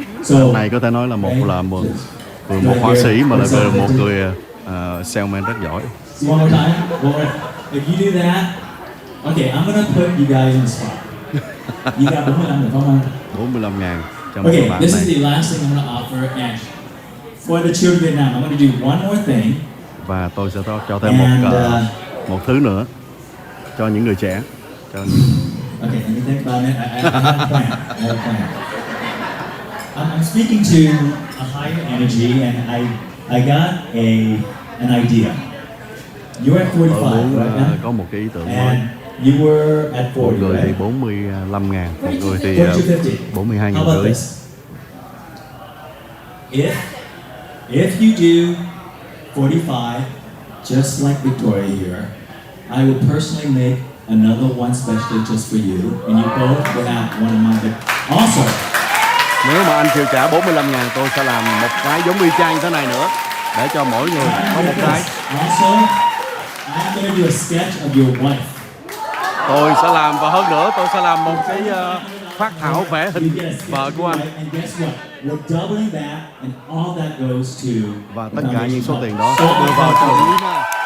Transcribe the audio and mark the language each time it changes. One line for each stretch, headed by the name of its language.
Vietnamese: Anh này có thể nói là một họa sĩ mà là một người salesman rất giỏi.
English: One more time. If you do that, okay, I'm gonna put you guys in the spot. You got 45
Vietnamese: được không? 45.000 cho một
English: Okay,
Vietnamese: bạn
English: this
Vietnamese: này.
English: is the last thing I'm gonna offer, and for the children of Vietnam, I'm gonna do one more thing.
Vietnamese: Và tôi sẽ cho thêm một thứ nữa cho những người trẻ.
English: Okay, let me think about it. I have a plan. I have a plan. I'm speaking to a higher energy, and I got an idea. You're at 45, right now?
Vietnamese: Có một cái ý tưởng mới.
English: And you were at 40,
Vietnamese: Một người thì
English: right?
Vietnamese: 45.000, một người thì
English: 42.50. How about this? If you do 45, just like Victoria here, I will personally make another one specially just for you, and you both will have one of my. Also,
Vietnamese: Nếu mà anh chịu trả 45.000, tôi sẽ làm một cái giống y chang như thế này nữa để cho mỗi người có một cái.
English: Also, I'm gonna do a sketch of your wife.
Vietnamese: Tôi sẽ làm, và hơn nữa tôi sẽ làm một cái phác thảo vẽ hình vợ của anh.
English: And guess what? We're doubling that, and all that goes to.
Vietnamese: Và tất cả những số tiền đó đưa vào cho Leyna.